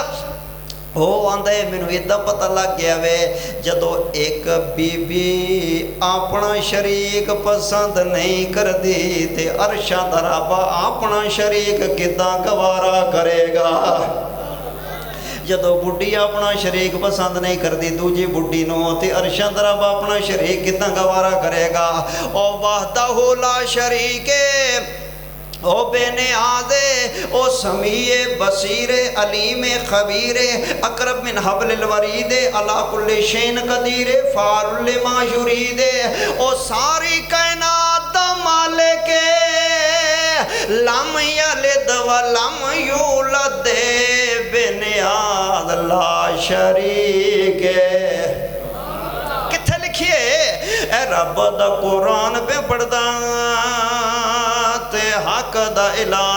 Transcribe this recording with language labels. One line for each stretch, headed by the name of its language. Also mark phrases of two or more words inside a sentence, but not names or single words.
Punjabi: ਉਹ ਆਂਦਾ ਮੈਨੂੰ ਇਦਾਂ ਪਤਾ ਲੱਗ ਗਿਆ ਵੇ, ਜਦੋਂ ਇੱਕ ਬੀਬੀ ਆਪਣਾ ਸ਼ਰੀਕ ਪਸੰਦ ਨਹੀਂ ਕਰਦੀ ਤੇ ਅਰਸ਼ਾਂ ਦਾ ਰੱਬ ਆਪਣਾ ਸ਼ਰੀਕ ਕਿੱਦਾਂ ਗਵਾਰਾ ਕਰੇਗਾ। ਜਦੋਂ ਬੁੱਢੀ ਆਪਣਾ ਸ਼ਰੀਕ ਪਸੰਦ ਨਹੀਂ ਕਰਦੀ ਦੂਜੀ ਬੁੱਢੀ ਨੂੰ, ਤੇ ਅਰਸ਼ਾਂ ਦਾ ਰੱਬ ਆਪਣਾ ਸ਼ਰੀਕ ਕਿੱਦਾਂ ਗਵਾਰਾ ਕਰੇਗਾ। ਉਹ ਵਾਹਦਹੁ ਲਾ ਸ਼ਰੀਕੇ ਓ ਬੇਨਿਆਜ਼ੇ ਓ ਸਮੀਏ ਬਸੀਰੇ ਅਲੀਮੇ ਖ਼ਬੀਰੇ
Arabic: أقرب من حبل الوريد على كل شيء قدير فعال لما يريد
Punjabi: ਓ ਸਾਰੀ ਕਾਇਨਾਤ ਦਾ ਮਾਲਿਕੇ
Arabic: لم يلد ولم يولد
Punjabi: ਬੇਨਿਆਜ਼ ਲਾ ਸ਼ਰੀਕੇ। ਕਿੱਥੇ ਲਿਖਿਏ ਏ ਰੱਬ ਦਾ ਕੁਰਾਨ ਪੇ ਪੜ੍ਹਦਾ ਤੇ ਹੱਕ ਦਾ ਐਲਾਨ